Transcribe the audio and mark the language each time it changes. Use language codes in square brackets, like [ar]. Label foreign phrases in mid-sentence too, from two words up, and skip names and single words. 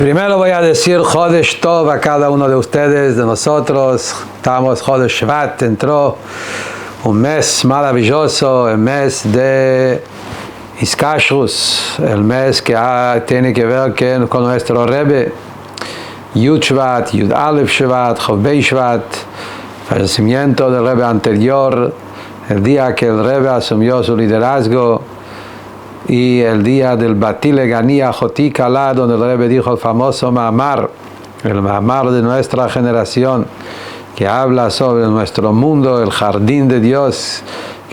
[es] Primero voy a decir [he] חודש טוב [es] a cada uno de ustedes, de nosotros. Estamos [he] חודש שבט, [es] entró un mes maravilloso, el mes de Iskashrus, el mes que tiene que ver con nuestro Rebbe, [he] יוד שבט, יוד אלף שבט, כף בית שבט, [es] fallecimiento del Rebbe anterior, el día que el Rebbe asumió su liderazgo, y el día del [he] באתי לגני אחותי כלה, [es] donde el Rebbe dijo el famoso Ma'amar, el Ma'amar de nuestra generación, que habla sobre nuestro mundo, el jardín de Dios, que